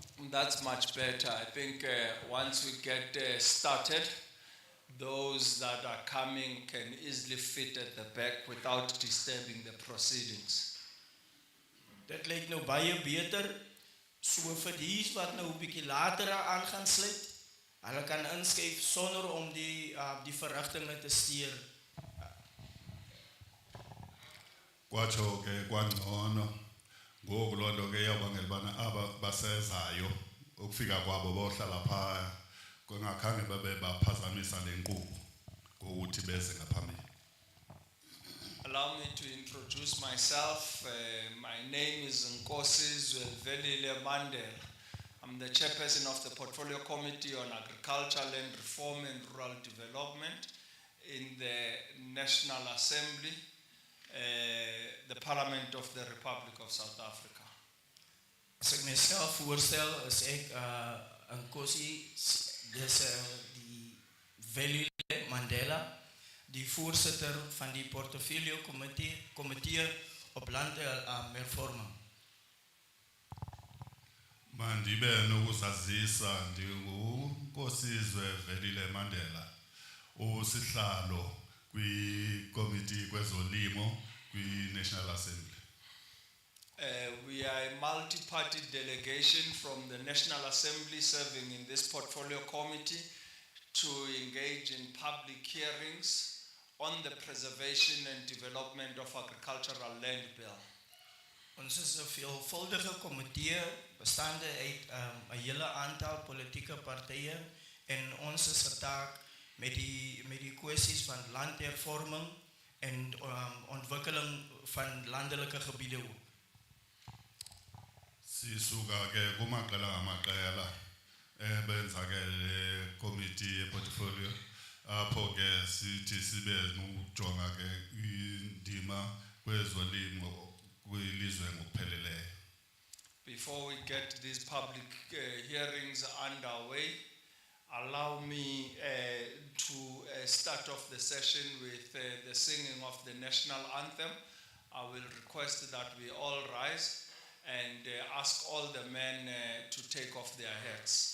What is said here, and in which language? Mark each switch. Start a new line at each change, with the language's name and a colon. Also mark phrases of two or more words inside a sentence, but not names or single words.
English: That's much better. I think once we get started, those that are coming can easily fit at the back without disturbing the proceedings.
Afrikaans: Dit lyk nou baie beter. So vir dies wat nou 'n bietjie later aan gaan sluit, hulle kan inskuif sonder om die verrigtinge te steur.
Xhosa: Kwatsho ke kwangcono ngoku loo nto ke iyawubangela ubana aba basezayo ukufika kwabo bohlala phaya kungakhange babe baphazamisa le nkqubo ngokuthi beze ngaphambili.
English: Allow me to introduce myself. My name is Nkosi Zwelvelile Mandela. I'm the chairperson of the Portfolio Committee on Agriculture, Land Reform and Rural Development in the National Assembly, the Parliament of the Republic of South Africa.
Afrikaans: As ek myself voorstel, is ek Nkosi, dis die Velile Mandela, die voorsitter van die Portfolio Komitee op Landhervorming.
Xhosa: Mandibe nokuzazisa ndinguNkosi Zwelvelile Mandela, usihlalo kwi-committee kwezolimo kwi-National Assembly.
English: We are a multi-party delegation from the National Assembly serving in this Portfolio Committee to engage in public hearings on the preservation and development of agricultural land bill.
Afrikaans: Ons is 'n veelvuldige komitee bestaande uit 'n hele aantal politieke partye en ons is getaak met die kwessies van landhervorming en ontwikkeling van landelike gebiede ook.
Xhosa: Sisuka ke kumaqela ngamaqela benza ke le committee ye-portfolio apho ke sithi sibe nokujonga ke indima kwezolimo kwilizwe ngokupheleleyo.
English: Before we get these public hearings underway, allow me to start off the session with the singing of the national anthem. I will request that we all rise and ask all the men to take off their hats.